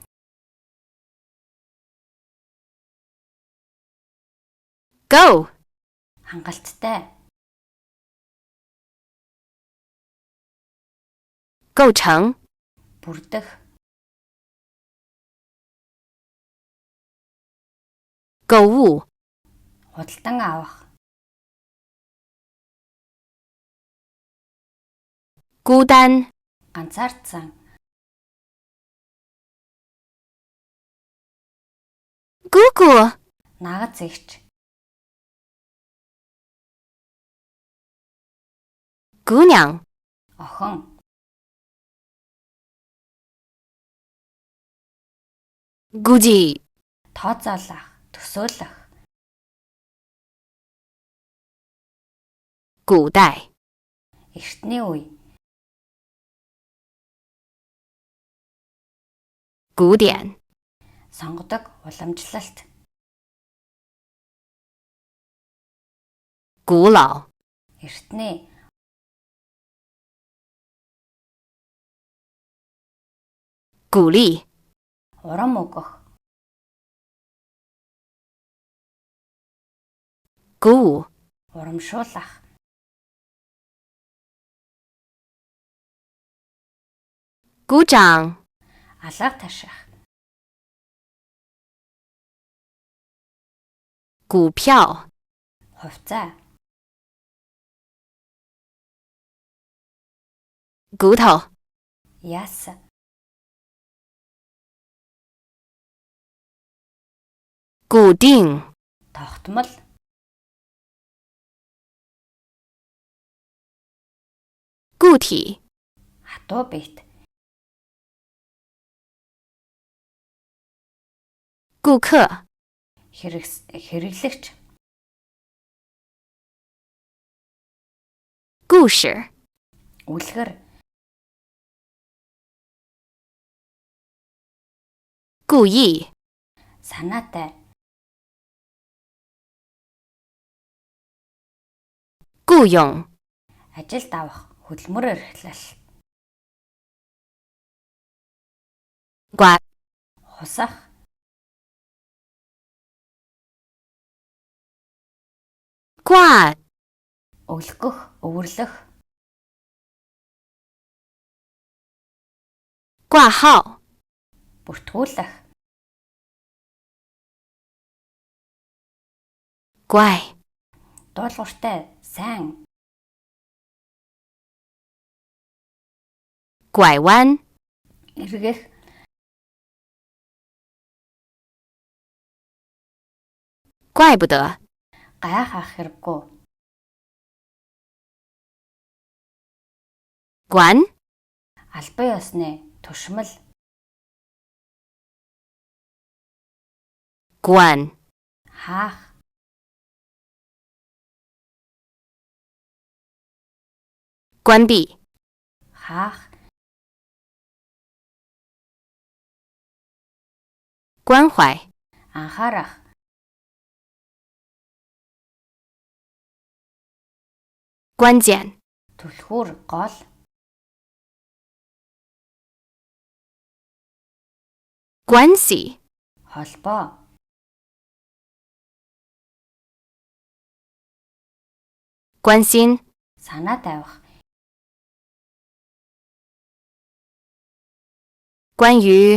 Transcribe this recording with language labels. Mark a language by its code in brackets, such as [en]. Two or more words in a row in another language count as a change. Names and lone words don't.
[zh] ，Go [mn] хангалттай, [zh] 构成， [mn] бүрдэх, [zh] 购物， [mn] худалдан авах, [zh] 孤单， [mn] ганцаардсан, [zh] 姑姑， [mn] нагаз игч, [zh] 姑娘， [mn] охин, [zh] 估计， [mn] тооцоолох, төсөөлөх, [zh] 古代， [mn] эртний үе, [zh] 古典， [mn] сонгодог уламжлалт, [zh] 古老， [mn] эртний, [zh] 鼓励， [mn] урам өгөх, [zh] 鼓舞， [mn] урамшуулах, [zh] 鼓掌， [mn] алга таших, [zh] 股票， [mn] хувьцаа, [zh] 骨头， [mn] яс, [zh] 固定， [mn] тогтмол, [zh] 固体， [mn] хатуу биет, [zh] 顾客， [mn] хэрэглэгч, [zh] 故事， [mn] үлгэр, [zh] 故意， [mn] санаатай, [zh] 雇佣， [mn] ажилд авах, хөдөлмөр эрхлэл, [zh] 刮 [mn] хусах, [zh] 挂 [mn] өвлгөх, өвөрлөх, [zh] 挂号 [mn] бүртгүүлэх, [zh] 乖 [mn] дуулууртай, сайн, [zh] 拐弯 [mn] эргэх, [zh] 怪不得 [mn] гайхах хэрэггүй, [zh] 管 [mn] албан ёсны, түшмэл, [zh] 管 [mn] хаах, [zh] 关闭 [mn] хаах, [zh] 关怀 [mn] анхаарах, [zh] 关键 [mn] түлхүүр, гол, [zh] 关系 [mn] холбоо, [zh] 关心 [mn] санаа тавих, [zh] 关于